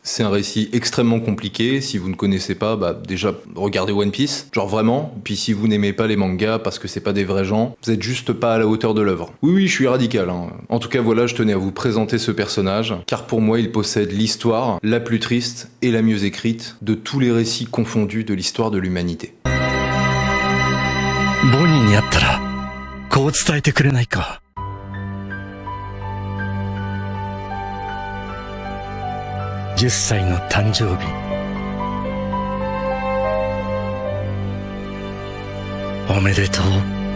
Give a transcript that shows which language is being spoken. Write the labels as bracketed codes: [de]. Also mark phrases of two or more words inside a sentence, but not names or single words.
[fr] C'est un récit extrêmement compliqué, si vous ne connaissez pas, déjà regardez One Piece, genre vraiment, puis si vous n'aimez pas les mangas parce que c'est pas des vrais gens, vous êtes juste pas à la hauteur de l'œuvre. Oui, je suis radical, hein. En tout cas voilà, je tenais à vous présenter ce personnage, car pour moi il possède l'histoire la plus triste et la mieux écrite de tous les récits confondus de l'histoire de l'humanité. [ja] ボニーに会ったらこう伝えてくれないか。10歳の誕生日おめでとう。